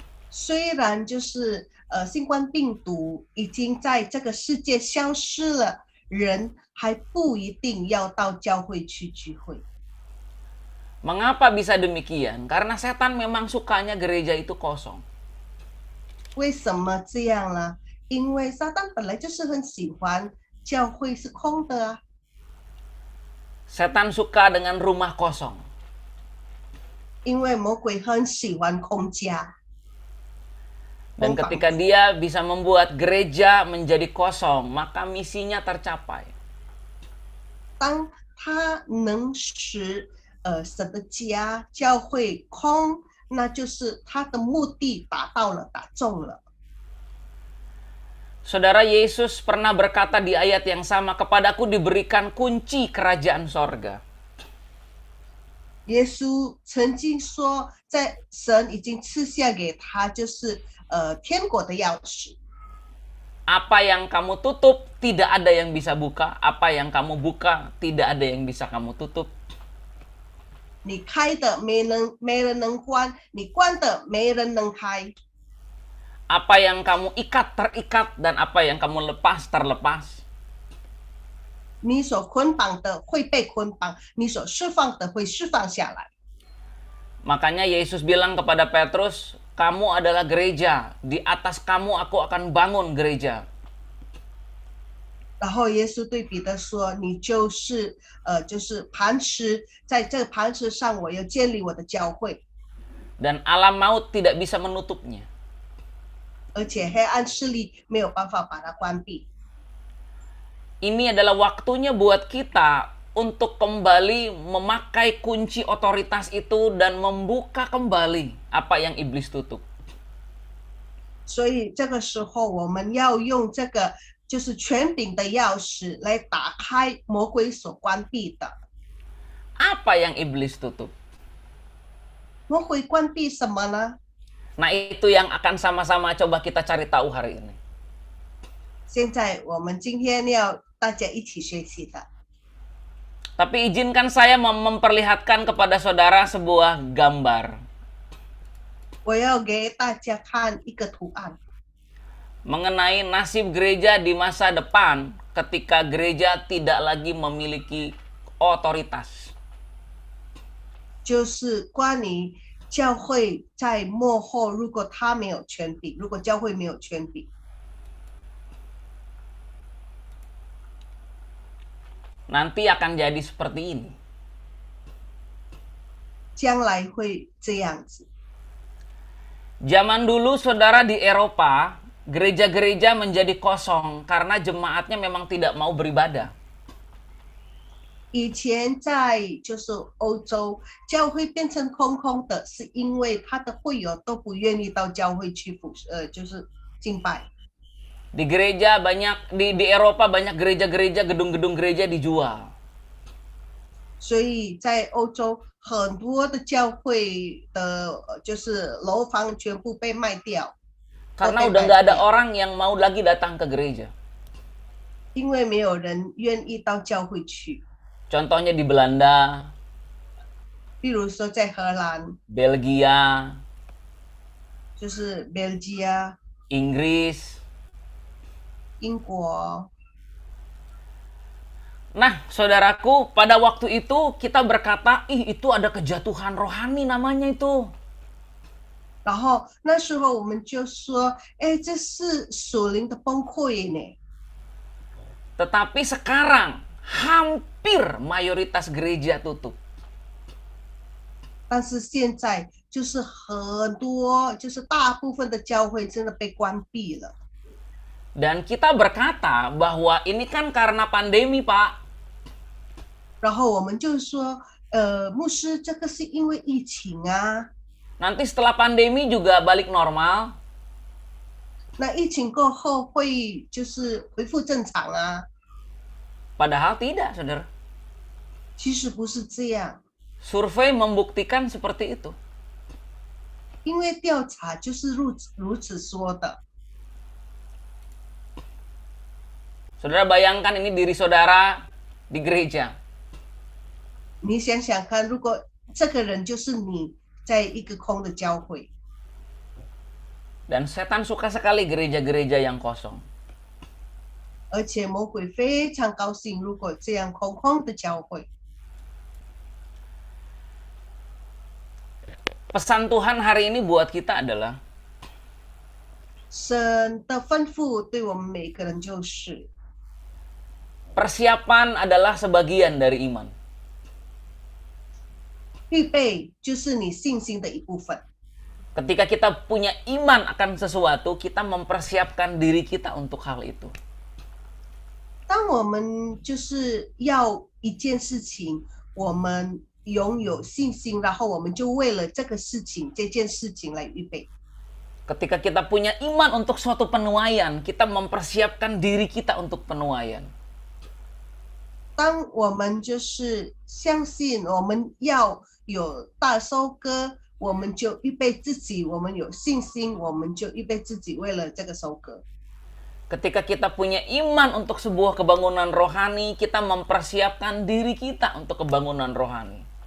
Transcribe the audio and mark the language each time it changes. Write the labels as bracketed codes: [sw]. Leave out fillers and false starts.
[zh] 虽然就是新冠病毒已经在这个世界消失了，人还不一定要到教会去聚会。 [id] Mengapa bisa demikian? Karena setan memang sukanya gereja itu kosong. [zh] 为什么这样呢？因为撒旦本来就是很喜欢教会是空的啊， [id] Setan suka dengan rumah kosong. [zh] 因为魔鬼很喜欢空家。 [id] Dan ketika dia bisa membuat gereja menjadi kosong, maka misinya tercapai. [zh] 当他能使神的家教会空，那就是他的目的达到了，打中了。 [id] Saudara, Yesus pernah berkata di ayat yang sama, kepadaku diberikan kunci kerajaan sorga. [zh] 耶稣曾经说，在神已经赐下给他，就是天国的钥匙。 [id] Apa yang kamu tutup, tidak ada yang bisa buka. Apa yang kamu buka, tidak ada yang bisa kamu tutup. [zh] 你开的没人能关，你关的没人能开。 [id] Apa yang kamu ikat, terikat. Dan apa yang kamu lepas, terlepas. [zh] 你所捆绑的会被捆绑，你所释放的会释放下来。 [id] Makanya Yesus bilang kepada Petrus, kamu adalah gereja. Di atas kamu aku akan bangun gereja. [zh] 然后耶稣对彼得说：“你就是磐石，在这磐石上，我要建立我的教会， [id] Dan alam maut tidak bisa menutupnya. [zh] 而且黑暗势力没有办法把它关闭。” [id] Ini adalah waktunya buat kita untuk kembali memakai kunci otoritas itu dan membuka kembali apa yang iblis tutup. [zh] 所以这个时候，我们要用这个就是权柄的钥匙来打开魔鬼所关闭的。 [id] Apa yang iblis tutup? [zh] 魔鬼关闭什么呢？ [id] Nah, itu yang akan sama-sama coba kita cari tahu hari ini. [zh] 现在我们今天要大家一起学习的。 [id] Tapi izinkan saya memperlihatkan kepada saudara sebuah gambar [zh] 我要给大家看一个图案， [id] mengenai nasib gereja di masa depan ketika gereja tidak lagi memiliki otoritas. [zh] 就是关于教会在末后，如果他没有权柄，如果教会没有权柄， [id] Nanti akan jadi seperti ini. [zh] 将来会这样子。 [id] Zaman dulu saudara di Eropa, gereja-gereja menjadi kosong karena jemaatnya memang tidak mau beribadah. [zh] 以前在就是欧洲，教会变成空空的，是因为他的会友都不愿意到教会去就是敬拜。 [id] Di gereja banyak di Eropa banyak gereja-gereja, gedung-gedung gereja dijual. [zh] 所以在欧洲很多的教会的就是楼房全部被卖掉， [id] Karena udah nggak ada orang yang mau lagi datang ke gereja. [zh] 因为没有人愿意到教会去。 [id] Contohnya di Belanda, [zh] 比如说在荷兰， [id] Belgia, [zh] 就是 Belgia、 [id] Inggris. [zh] 英国。 [id] Nah, saudaraku, pada waktu itu kita berkata, ih itu ada kejatuhan rohani namanya itu. [zh] 然后那时候我们就说，哎，这是属灵的崩溃呢。 [id] Tetapi sekarang hampir mayoritas gereja tutup. [zh] 但是现在就是很多，就是大部分的教会真的被关闭了。 [id] Dan kita berkata bahwa ini kan karena pandemi, Pak. [zh] 然后我们就说，牧师，这个是因为疫情啊。 [id] Nanti setelah pandemi juga balik normal. [zh] 那疫情过后会就是恢复正常啊？ [id] Padahal tidak, saudara. [zh] 其实不是这样， [id] Survei membuktikan seperti itu. [zh] 因为调查就是如此说的。 [id] Saudara bayangkan ini diri saudara di gereja. [zh] 你想想看，如果这个人就是你在一个空的教会， [id] Dan setan suka sekali gereja-gereja yang kosong. [zh] 而且魔鬼非常高兴，如果这样空空的教会。 [id] Pesan Tuhan hari ini buat kita adalah [zh] 神的吩咐对我们每个人就是， [id] persiapan adalah sebagian dari iman. [zh] 预备就是你信心的一部分。 [id] Ketika kita punya iman akan sesuatu, kita mempersiapkan diri kita untuk hal itu. [zh] 当我们就是要一件事情，我们拥有信心，然后我们就为了这个事情、这件事情来预备。 [id] Ketika kita punya iman untuk suatu penuaian, kita mempersiapkan diri kita untuk penuaian. [zh] 当我们就是相信我们要有大收割，我们就预备自己；我们有信心，我们就预备自己，为了这个收割。 [id] Ketika kita punya iman untuk sebuah kebangunan rohani, kita mempersiapkan diri kita untuk kebangunan rohani.